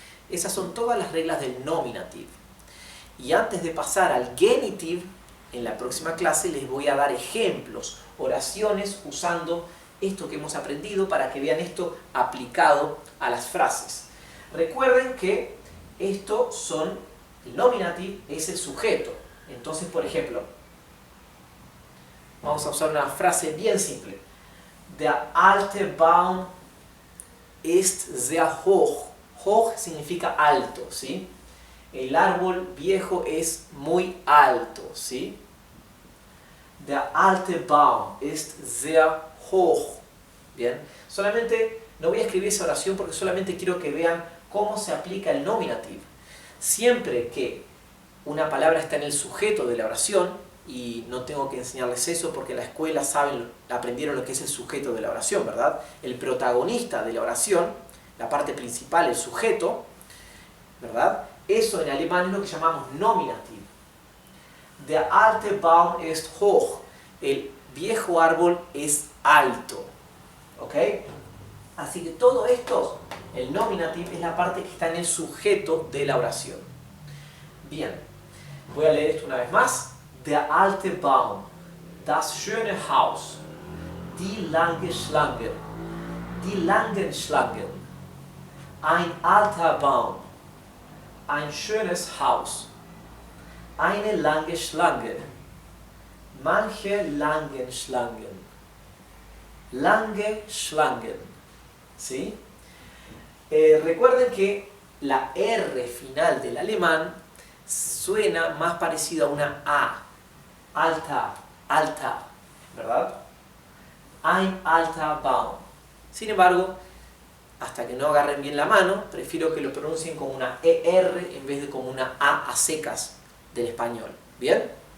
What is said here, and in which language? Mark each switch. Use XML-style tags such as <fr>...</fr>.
<es>Esas son todas las reglas del nominativ. Y antes de pasar al genitiv, en la próxima clase les voy a dar ejemplos, oraciones usando esto que hemos aprendido para que vean esto aplicado a las frases. Recuerden que el nominativ es el sujeto. Entonces, por ejemplo, vamos a usar una frase bien simple.</es> <de>Der alte Baum ist sehr hoch.</de> <es>Hoch significa alto, ¿sí? El árbol viejo es muy alto, ¿sí?</es> <de>Der alte Baum ist sehr hoch.</de> <es>Bien, solamente no voy a escribir esa oración porque solamente quiero que vean cómo se aplica el nominativ. Siempre que una palabra está en el sujeto de la oración, y no tengo que enseñarles eso porque en la escuela aprendieron lo que es el sujeto de la oración, ¿verdad? El protagonista de la oración, la parte principal, el sujeto, ¿verdad? Eso en alemán es lo que llamamos nominativ.</es> <de>Der alte Baum ist hoch.</de> <es>El viejo árbol es alto. ¿Ok? Así que todo esto, el nominativ, es la parte que está en el sujeto de la oración. Bien, voy a leer esto una vez más.</es> <de>Der alte Baum, das schöne Haus, die lange Schlange, die langen Schlangen, ein alter Baum, ein schönes Haus, eine lange Schlange, manche langen Schlangen, lange Schlangen.</de> <es>¿Sí? Recuerden que la R final del alemán suena más parecido a una A, alta, alta, ¿verdad?</es> <de>Ein alter Baum.</de> <es>Sin embargo, hasta que no agarren bien la mano, prefiero que lo pronuncien como una ER en vez de como una A secas del español. ¿Bien?</es>